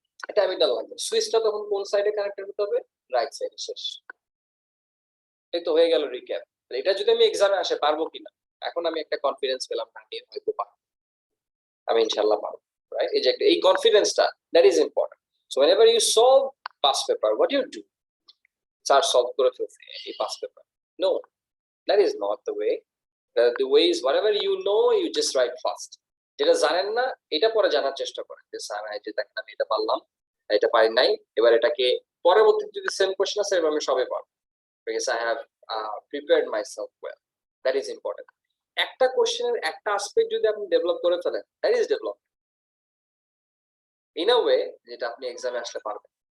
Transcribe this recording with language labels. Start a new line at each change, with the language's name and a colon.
Bangla: এটা অ্যামিটার লাগবে, সুইচটা তখন কোন সাইডে কানেক্টেড হতে হবে? রাইট সাইডে, শেষ। এই তো হয়ে গেল রিক্যাপ। এটা যদি আমি এক্সামে আসে পারবো কিনা, এখন আমি একটা কনফিডেন্স পেলাম, না নিয়ে হয়তো পারবো, আমি ইনশাআল্লাহ পারবো, রাইট? এই যে এই কনফিডেন্সটা, that is important.
English: So whenever you solve past paper, what you do?
Bangla: Sir solve করে ফেলছি এই pass paper, no,
English: that is not the way. The way is whatever you know, you just write fast.
Bangla: যেটা জানেন না এটা পরে জানার চেষ্টা করেন, যে স্যার এই যে দেখেন আমি এটা পারলাম, এটা পারি নাই, এবার এটাকে পরবর্তীতে যদি সেম কোশ্চেন আসে এবার আমি সবে পারবো,
English: because I have prepared myself well. That is important.
Bangla: একটা কোশ্চেনের একটা অ্যাসপেক্ট যদি আপনি ডেভেলপ করে ফেলেন,
English: that is development in a way
Bangla: যেটা আপনি এক্সামে আসলে পারবেন।